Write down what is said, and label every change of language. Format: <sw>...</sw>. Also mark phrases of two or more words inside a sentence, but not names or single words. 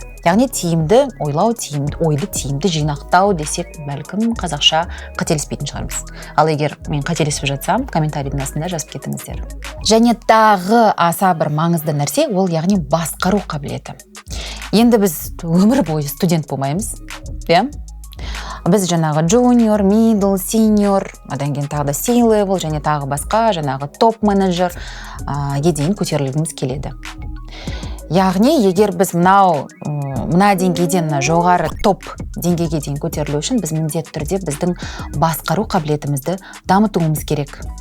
<kk>Яғни тиімді ойлау, ойды тиімді жинақтау десек, бәлкім қазақша қателеспейтін шығармыз. Ал егер мен қателесіп жатсам, комментарийдің астында жазып кетіңіздер. Және тағы аса бір маңызды нәрсе, ол яғни басқару қабілеті. Енді біз өмір бойы студент болмаймыз, біз жаңағы</kk> <en>junior, middle, senior,</en> <kk>одан кейін тағы да C-level және тағы басқа жаңағы топ менеджер дейін көтерілгіміз келеді. Яғни, егер біз мына деңгейден жоғары топ деңгейге дейін көтерілу үшін біз міндетті түрде біздің басқару қабілетімізді дамытуымыз керек.</kk>